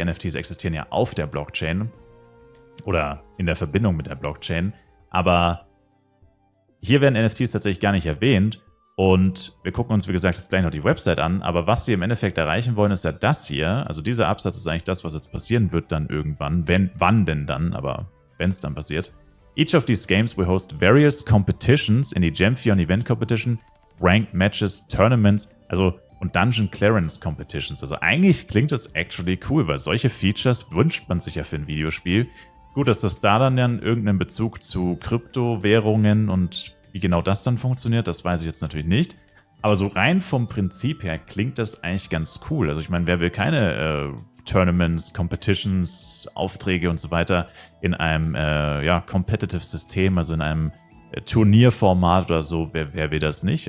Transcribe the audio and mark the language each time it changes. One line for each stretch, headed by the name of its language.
German: Die NFTs existieren ja auf der Blockchain oder in der Verbindung mit der Blockchain, aber hier werden NFTs tatsächlich gar nicht erwähnt und wir gucken uns, wie gesagt, jetzt gleich noch die Website an, aber was sie im Endeffekt erreichen wollen, ist ja das hier. Also dieser Absatz ist eigentlich das, was jetzt passieren wird dann irgendwann. Wann denn dann, aber wenn es dann passiert.
English: Each of these games will host various competitions in the Gemfion Event Competition, Ranked Matches, Tournaments,
German: und
English: Dungeon Clearance Competitions.
German: Also eigentlich klingt das
English: actually
German: cool, weil solche Features wünscht man sich ja für ein Videospiel. Gut, dass das da dann irgendeinen Bezug zu Kryptowährungen und wie genau das dann funktioniert, das weiß ich jetzt natürlich nicht. Aber so rein vom Prinzip her klingt das eigentlich ganz cool. Also ich meine, wer will keine Tournaments, Competitions, Aufträge und so weiter in einem Competitive System, also in einem Turnierformat oder so, wer will das nicht?